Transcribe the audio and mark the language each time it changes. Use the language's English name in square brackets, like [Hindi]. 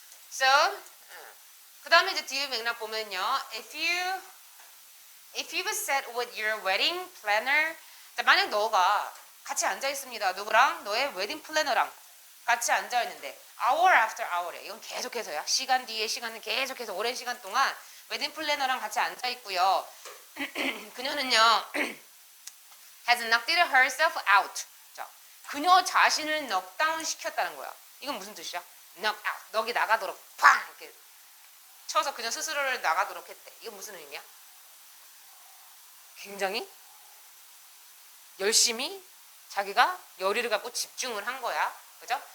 [Korean] So, 그 다음에 이제 뒤에 맥락 보면요, [English] if you've sat with your wedding planner, [Korean] 만약 너가 같이 앉아 있습니다. 누구랑? 너의 웨딩 플래너랑 같이 앉아 있는데 [English] hour after hour [Korean] 이야. 이건 계속해서야. 시간 뒤에 시간은 계속해서 오랜 시간 동안 웨딩 플래너랑 같이 앉아 있고요. 그녀는요 [English] has knocked herself out. [Korean] 자, 그녀 자신을 넉다운 시켰다는 거야. 이건 무슨 뜻이야? knock out. 넉이 나가도록 팡 이렇게 쳐서 그녀 스스로를 나가도록 했대. 이건 무슨 의미야? 굉장히 열심히 자기가 열의를 갖고 집중을 한 거야. 그죠?